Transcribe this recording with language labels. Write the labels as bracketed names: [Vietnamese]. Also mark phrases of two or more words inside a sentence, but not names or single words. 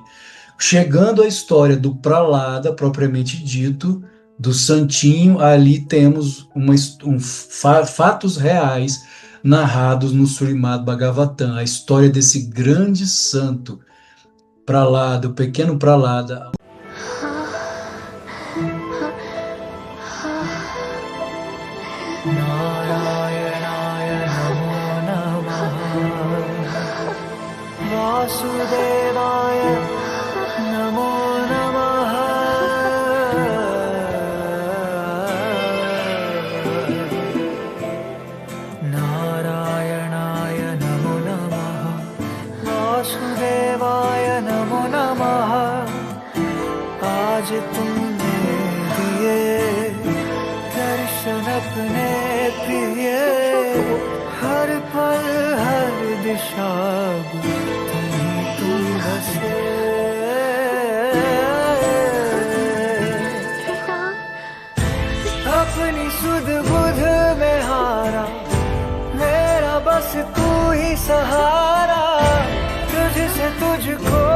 [Portuguese] Chegando à história do Pralada, propriamente dito, do Santinho, ali temos fatos reais narrados no Srimad Bhagavatam, a história desse grande santo, Pralada, o pequeno Pralada. [Sanskrit] नारायणाय नमो नमः वासुदेवाय नमो नमः नारायणाय नमो नमः वासुदेवाय नमो नमः [Hindi] आज तुमने दिए दर्शन अपने प्रिय हर पल हर दिशा तुम बसे अपनी सुध बुध में हारा मेरा बस तू ही सहारा तुझसे तुझको